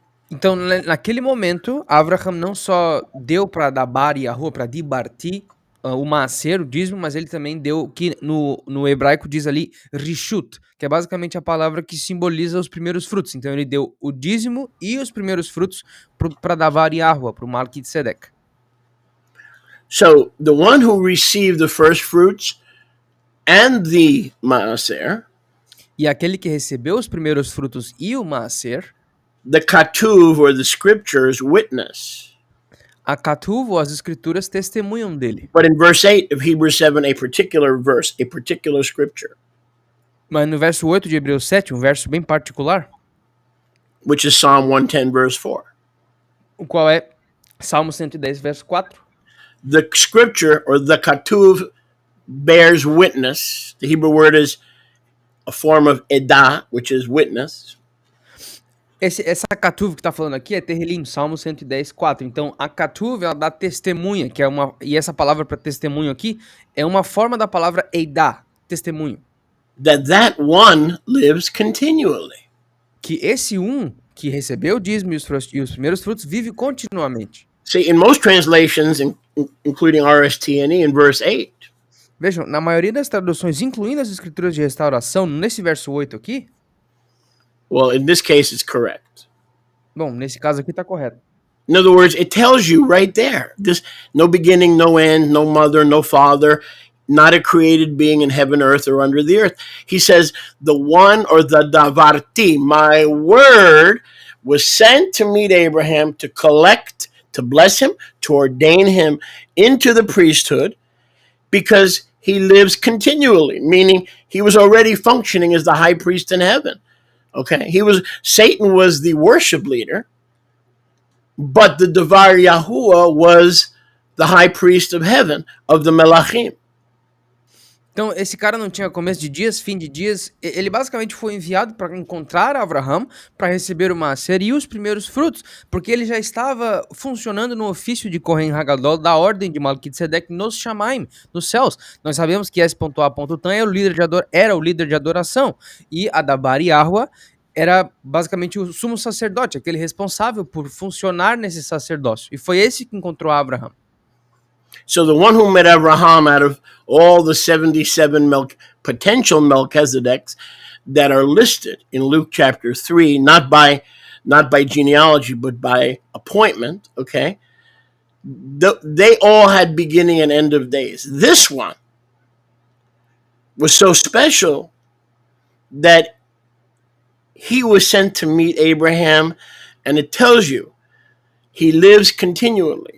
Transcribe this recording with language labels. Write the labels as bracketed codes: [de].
[pt] Então, naquele momento, Abraham não só deu para Dabar e Yahuwah, para Dibarti, o maaser, o dízimo, mas ele também deu, que no hebraico diz ali, rishut, que é basicamente a palavra que simboliza os primeiros frutos. Então ele deu o dízimo e os primeiros frutos para Davar e Yahuwah, para o Melquisedeque. [en] So, the one who received the first fruits and the maaser, [pt] e aquele que recebeu os primeiros frutos e o maaser, [en] the katuv, or the scriptures, witness. [pt] A katuv, ou as escrituras, testemunham dele. [en] But in verse 8 of Hebrews 7, a particular verse, a particular scripture. [pt] Mas no verso 8 de Hebreus 7, um verso bem particular, [en] which is Psalm 110, verse 4. [pt] O qual é Salmo 110, verso 4. [en] The scripture, or the katuv, bears witness. The Hebrew word is a form of edah, which is witness. [pt] Essa katuv que está falando aqui é Terrilim, Salmo 110, 4. Então, a katuv, ela dá testemunha, que é uma... E essa palavra para testemunho aqui é uma forma da palavra edah, testemunho. [en] That one lives continually. [pt] Que esse que recebeu o dízimo e os primeiros frutos vive continuamente. [en] See, in most translations, including RST&E, in verse 8. [pt] Vejam, na maioria das traduções, incluindo as escrituras de restauração, nesse verso 8 aqui... [en] Well, in this case, it's correct. [pt] Bom, nesse caso aqui está correto. [en] In other words, it tells you right there. This no beginning, no end, no mother, no father, not a created being in heaven, earth, or under the earth. He says, the one, or the davarti, my word, was sent to meet Abraham to collect, to bless him, to ordain him into the priesthood, because he lives continually, meaning he was already functioning as the high priest in heaven. Okay, Satan was the worship leader, but the Devar Yahuwah was the high priest of heaven, of the Melachim. [pt] Então, esse cara não tinha começo de dias, fim de dias. Ele basicamente foi enviado para encontrar Abraham, para receber o Maaser e os primeiros frutos, porque ele já estava funcionando no ofício de Kohen Hagadol da ordem de Melquisedeque nos Shamaim, nos céus. Nós sabemos que S.A.Tan era o líder de adoração, e Adabar Yahua era basicamente o sumo sacerdote, aquele responsável por funcionar nesse sacerdócio. E foi esse que encontrou Abraham. [en] So the one who met Abraham out of all the 77 potential Melchizedeks that are listed in Luke chapter 3, not by genealogy, but by appointment, okay? They all had beginning and end of days. This one was so special that he was sent to meet Abraham, and it tells you he lives continually.